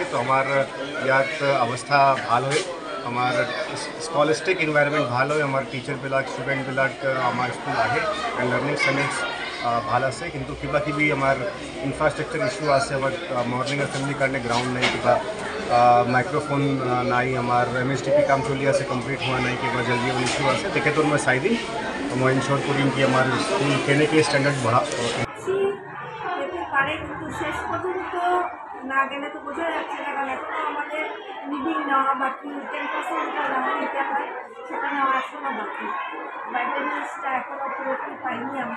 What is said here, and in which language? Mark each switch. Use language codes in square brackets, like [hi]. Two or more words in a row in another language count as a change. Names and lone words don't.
[as] তো আমাৰ ইয়াত অৱস্থা ভাল হয়, আমাৰ [en] scholastic environment [as] ভাল হয়, আমাৰ টিচাৰবিলাক ষ্টুডেণ্টবিলাক আমাৰ স্কুল আহে [en] and learning standards [as] ভাল আছে। কিন্তু কিবা কিবি আমাৰ [en] infrastructure issue [as] আছে, আমাৰ মৰ্নিং এছেম্বলিৰ কাৰণে গ্ৰাউণ্ড নাই, কিবা মাইক্ৰফোন নাই, আমাৰ MSDP কাম চলি আছে কমপ্লিট হোৱা নাই, কিবা জলদি ইছ্যু আছে তেখেতৰ মই চাই দিম। মই ইনশ্যোর করিম কি আমার স্কুল কেনেকৈ স্ট্যান্ডার্ড বাড়া [bn] যেতে পারে, কিন্তু শেষ পর্যন্ত না গেলে তো বোঝা যাচ্ছে না, কারণ এখনও আমাদের রিডিং নেওয়া বাকি, 10% নেওয়া নিতে হয়, সেটা নেওয়া এখনও বাকি। ব্যাটারিজটা এখনও পুরোপুরি পাইনি আমরা।